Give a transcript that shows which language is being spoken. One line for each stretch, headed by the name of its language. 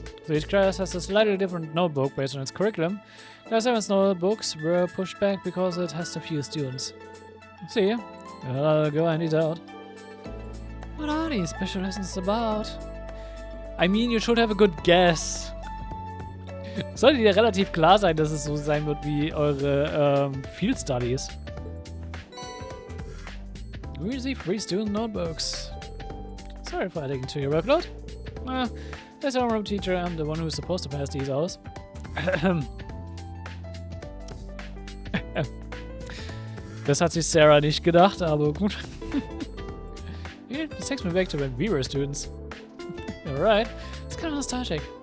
English: So each class has a slightly different notebook based on its curriculum. Class 7's notebooks were pushed back because it has too few students. See, I'll go and eat out. What are these special lessons about? I mean, you should have a good guess.
German: Sollte dir relativ klar sein, dass es so sein wird wie eure Field Studies.
English: We receive free student notebooks. Sorry for adding to your workload. As our room teacher, I'm the one who's supposed to pass these out.
German: Das hat sich Sarah nicht gedacht, aber gut.
English: Yeah, this takes me back to when we were students. Alright, it's kind of nostalgic.